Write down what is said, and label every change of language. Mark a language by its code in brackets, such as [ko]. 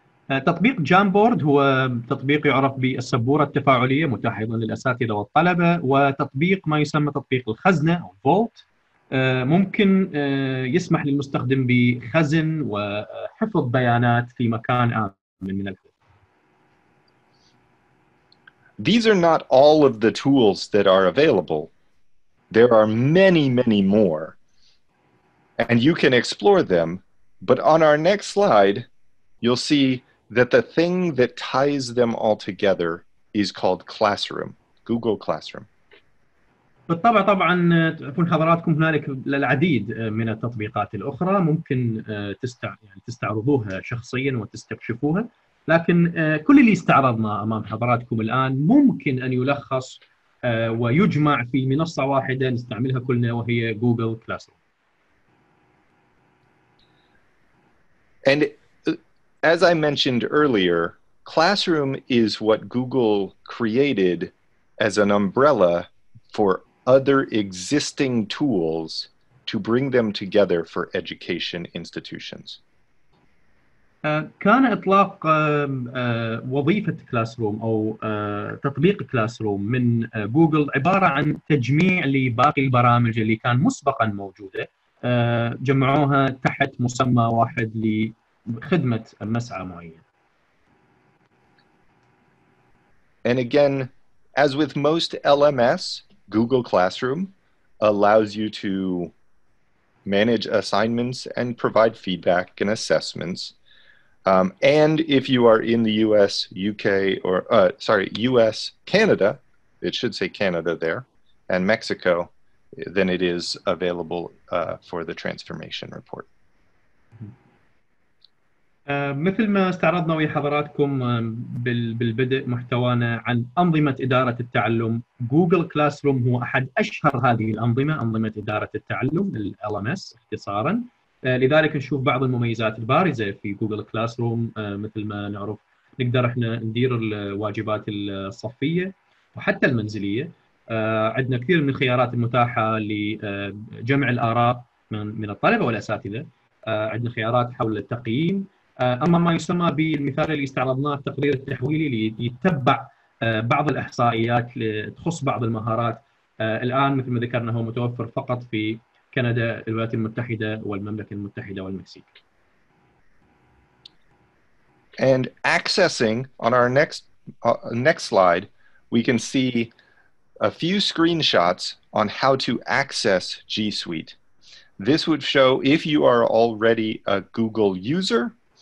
[ar] تطبيق جامبورد هو تطبيق يعرف بالسبورة التفاعلية، متاح أيضا للأساتذة والطلبة، وتطبيق ما يسمى تطبيق الخزنة أو فولت ممكن يسمح للمستخدم بخزن وحفظ بيانات في مكان آمن من الحفظ. [en] These are not all of the tools that are available. There are many, many more, and you can explore them. But on our next slide, you'll see that the thing that ties them all together is called Classroom, Google Classroom. [ar] بالطبع طبعا تكون حضراتكم هنالك العديد من التطبيقات الأخرى ممكن تستعرضوها شخصيا وتستكشفوها، لكن كل اللي استعرضنا أمام حضراتكم الآن ممكن أن يلخص ويجمع في منصة واحدة نستعملها كلنا وهي جوجل كلاسروم. [en] And as I mentioned earlier, Classroom is what Google created as an umbrella for other existing tools to bring them together for education institutions. [ar] كان إطلاق وظيفة كلاسروم أو تطبيق كلاسروم من جوجل عبارة عن تجميع لباقي البرامج اللي كان مسبقا موجودة، جمعوها تحت مسمى واحد لخدمة مسعى معين. [en] And again, as with most LMS, Google Classroom allows you to manage assignments and provide feedback and assessments. And if you are in the US, UK, or US, Canada, it should say Canada there, and Mexico, then it is available for the transformation report. [ar] مثل ما استعرضنا ويا حضراتكم بالبدء محتوانا عن أنظمة إدارة التعلم، جوجل كلاس روم هو أحد أشهر هذه الأنظمة، أنظمة إدارة التعلم ال LMS اختصارا. لذلك نشوف بعض المميزات البارزة في جوجل كلاس روم. مثل ما نعرف نقدر احنا ندير الواجبات الصفية وحتى المنزلية. عندنا كثير من الخيارات المتاحة لجمع الآراء من الطلبة والأساتذة. عندنا خيارات حول التقييم. اما ما يسمى بالمثال اللي استعرضناه التقرير التحويلي اللي يتبع بعض الاحصائيات تخص بعض المهارات. الان مثل ما ذكرنا هو متوفر فقط في كندا، الولايات المتحده والمملكه المتحده والمكسيك. [en] And accessing on our next slide, we can see a few screenshots on how to access G Suite. This would show if you are already a Google user.